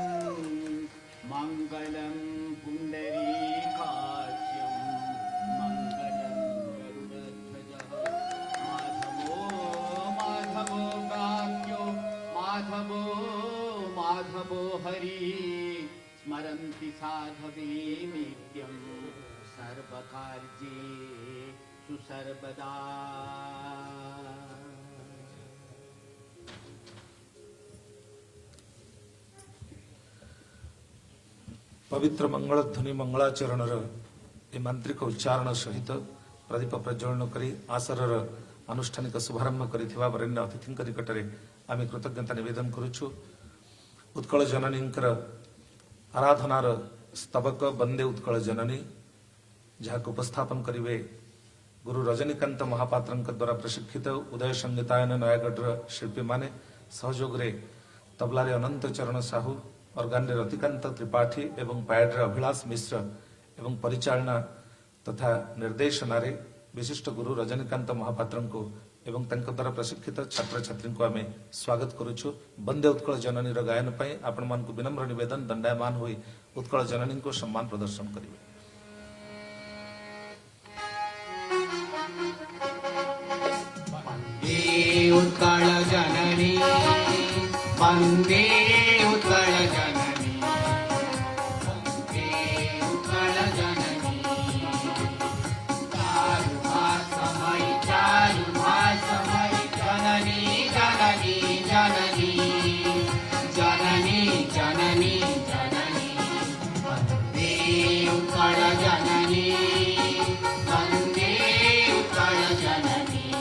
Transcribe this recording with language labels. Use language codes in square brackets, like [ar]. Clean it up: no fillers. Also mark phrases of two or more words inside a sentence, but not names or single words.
[sa] मंगलम पुंडरीकाक्षं मंगलम गरुडध्वजः माधवो काव्यो माधवो हरि स्मरन्ति साधवे नित्यं सर्वकार्येषु सर्वदा। [or] ପବିତ୍ର ମଙ୍ଗଳଧ୍ୱନି ମଙ୍ଗଳାଚରଣ ମାନ୍ତ୍ରିକ ଉଚ୍ଚାରଣ ସହିତ ପ୍ରଦୀପ ପ୍ରଜ୍ୱଳନ କରି ଆସରର ଆନୁଷ୍ଠାନିକ ଶୁଭାରମ୍ଭ କରିଥିବା ବରେଣ୍ୟ ଅତିଥି ନିକଟ ମେଁ ଆମ କୃତଜ୍ଞତା ନିବେଦନ କରୁଛୁ। ଉତ୍କଳ ଜନନୀ ଆରାଧନାର ସ୍ତବକ ବନ୍ଦେ ଉତ୍କଳ ଜନନୀ ଯାହାକ ଉପସ୍ଥାପନ କରିବେ ଗୁରୁ ରଜନୀକାନ୍ତ ମହାପାତ୍ର ଦ୍ୱାରା ପ୍ରଶିକ୍ଷିତ ଉଦୟ ସଙ୍ଗୀତାୟନ ନୟାଗଡ଼ ଶିଳ୍ପୀ ମାନେ ସହଯୋଗ ରେ ତବଲାରେ ଅନନ୍ତ ଚରଣ ସାହୁ ଅର୍ଗାନ ରେ ରତିକାନ୍ତ ତ୍ରିପାଠୀ ଏବଂ ପ୍ୟାଡ ରେ ଅଭିଲାଷ ମିଶ୍ର ଏବଂ ପରିଚାଳନା ତଥା ନିର୍ଦ୍ଦେଶନା ରେ ବିଶିଷ୍ଟ ଗୁରୁ ରଜନୀକାନ୍ତ ମହାପାତ୍ର କୁ ଏବଂ ଦ୍ୱାରା ପ୍ରଶିକ୍ଷିତ ଛାତ୍ର ଛାତ୍ରୀ କୁ ଆମ ସ୍ୱାଗତ କରୁଛୁ। ବନ୍ଦେ ଉତ୍କଳ ଜନନୀ ଗାୟନ ପାଇଁ ଆପଣ ମାନ କୁ ବିନମ୍ର ନିବେଦନ ଦଣ୍ଡାୟମାନ ହୋଇ ଉତ୍କଳ ଜନନୀ କୁ ସମ୍ମାନ ପ୍ରଦର୍ଶନ କରିବେ। ଉତ୍କଳ ଜନନୀ ବନ୍ଦେ ଉତ୍କଳ ଜନନୀ ବନ୍ଦେ ଉତ୍କଳ ଜନନୀ ଚାରୁ ଭାଷମୟି ଜନନୀ ଜନନୀ ଜନନୀ ଜନନୀ ଜନନୀ ଜନନୀ ବନ୍ଦେ ଉତ୍କଳ ଜନନୀ ବନ୍ଦେ ଉତ୍କଳ ଜନନୀ